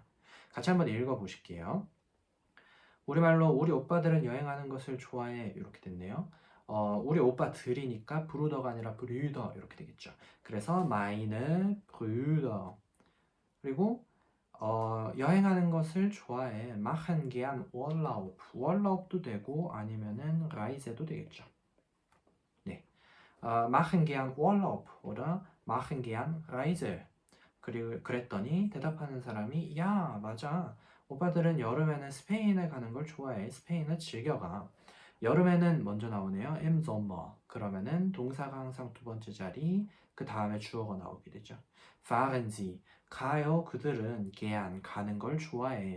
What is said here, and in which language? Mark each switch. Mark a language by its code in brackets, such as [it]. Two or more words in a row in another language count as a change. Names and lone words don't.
[ko] 같이 한번 읽어보실게요. 우리말로 우리 오빠들은 여행하는 것을 좋아해. 이렇게 됐네요. 우리 오빠들이니까 브루더가 아니라 브류더 이렇게 되겠죠. [de] 그래서 meine Brüder. [ko] 그리고 여행하는 것을 좋아해. [de] machen gern Urlaub. [ko] Urlaub도 되고 아니면은 Reise도 되겠죠. 네. [de] machen gern Urlaub oder machen gern Reise. [ko] 그리고 그랬더니 대답하는 사람이 야, 맞아. 오빠들은 여름에는 스페인에 가는 걸 좋아해. 스페인을 즐겨가. 여름에는 먼저 나오네요. [de] im Sommer. [ko] 그러면은 동사가 항상 두 번째 자리, 그 다음에 주어가 나오게 되죠. [de] fahren Sie. [ko] 가요. 그들은 gern 가는 걸 좋아해.